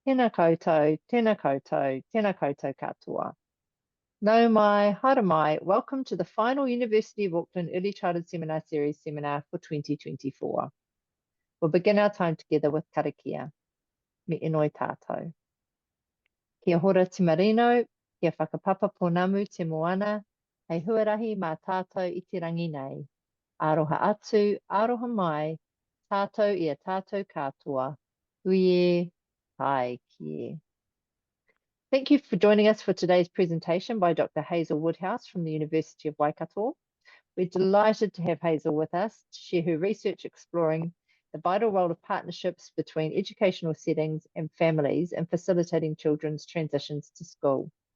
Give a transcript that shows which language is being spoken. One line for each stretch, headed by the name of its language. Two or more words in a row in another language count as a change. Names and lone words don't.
Māori: Tēnā koutou, tēnā koutou, tēnā koutou katoa. Nau mai, haere mai,
English: welcome to the final University of Auckland Early Childhood Seminar Series seminar for 2024. We'll begin our time together with karakia.
Māori: Me inoi tātou. Kia hora te marino, kia whakapapa ponamu te moana, hei huarahi mā tātou I te rangi nei. Aroha atu, aroha mai, tātou ia tātou katoa. Huie, hai kie.
English: Thank you for joining us for today's presentation by Dr. Hazel Woodhouse from the University of Waikato. We're delighted to have Hazel with us to share her research exploring the vital role of partnerships between educational settings and families in facilitating children's transitions to school.